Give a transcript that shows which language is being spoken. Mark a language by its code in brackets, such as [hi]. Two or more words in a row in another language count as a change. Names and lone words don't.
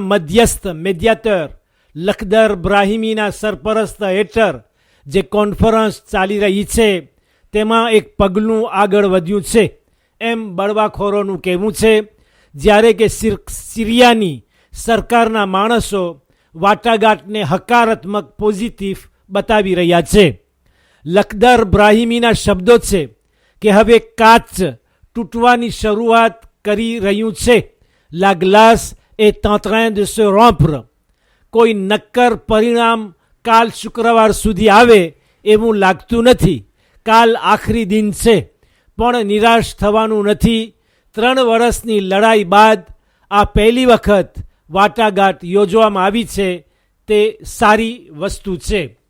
[gu] મધ્યસ્થ મેડિયાટર લખદર બ્રાહિમીના સરપરસ્ત હેઠળ જે કોન્ફરન્સ ચાલી રહી છે તેમાં એક પગલું આગળ વધ્યું છે એમ બળવાખોરોનું કહેવું છે, જ્યારે કે સિરિયાની સરકારના માણસો વાટાઘાટને હકારાત્મક પોઝિટિવ બતાવી રહ્યા છે. લખદર બ્રાહિમીના શબ્દો છે કે હવે કાચ તૂટવાની શરૂઆત કરી રહ્યું છે. [fr] La glace est en train de se rompre. [gu] કોઈ નક્કર પરિણામ કાલ શુક્રવાર સુધી આવે એવું લાગતું નથી. કાલ આખરી દિન છે, પણ નિરાશ થવાનું નથી. 3 વર્ષની લડાઈ બાદ આ પહેલી વખત વાટાઘાટ યોજવામાં આવી છે, તે સારી વસ્તુ છે.